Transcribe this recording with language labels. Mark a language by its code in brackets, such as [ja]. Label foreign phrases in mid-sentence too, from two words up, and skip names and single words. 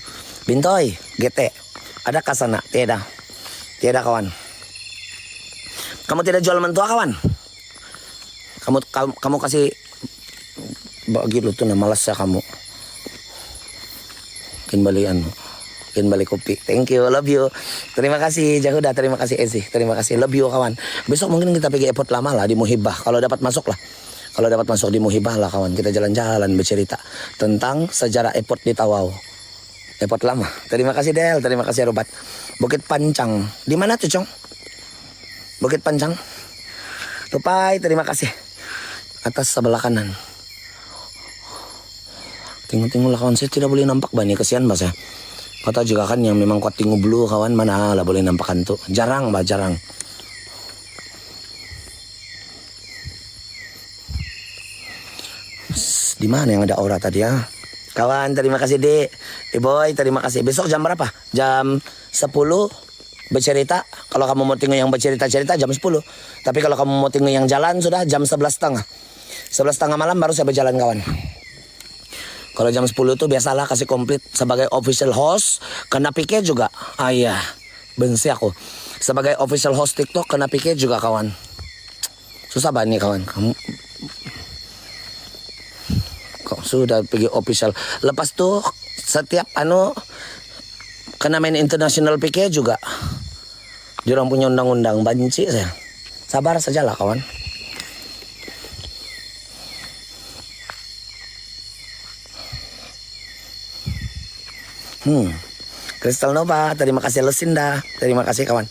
[ms] Bintoy, GT. Ada kasana? Tiada. Tiada kawan. Kamu tidak jual mentua kawan? Kamu kasih bagi lu tuh nah malas ya kamu. Kin balik kopi. [en] Thank you, love you. [ms] Terima kasih Jahuda, terima kasih Ezi, terima kasih, [en] love you kawan. [ms] Besok mungkin kita pergi airport lama lah di Muhibah. Kalau dapat masuk lah. Kalau dapat masuk di Muhibah lah kawan. Kita jalan-jalan bercerita tentang sejarah airport di Tawau. Airport lama. Terima kasih Del, terima kasih Robat. Bukit Pancang. Di mana tuh, Cong? Bukit Pancang. Tupai, terima kasih. Atas sebelah kanan. Tengok-tengok lah kawan, saya tidak boleh nampak banyak, kesian bah saya. Kata juga kan yang memang kuat tinggu blue kawan, mana lah boleh nampakkan tuh. Jarang bah, jarang. Di mana yang ada aura tadi ya? Kawan, terima kasih Dek. Boy, terima kasih. Besok jam berapa? Jam 10 bercerita. Kalau kamu mau tengok yang bercerita-cerita jam 10. Tapi kalau kamu mau tengok yang jalan sudah jam 11.30. 11.30 malam baru saya berjalan kawan. Kalau jam 10 itu biasalah kasih komplit sebagai [en] official host. [ms] Kena piket juga. Iya, benci aku. Sebagai [en] official host [ms] TikTok kena piket juga kawan. Susah banget nih kawan. Kamu kok sudah pergi official. Lepas tuh setiap kena main international piket juga. Diorang punya undang-undang, banci saya. Sabar sajalah kawan. Crystal Nova, terima kasih Lucinda, terima kasih kawan.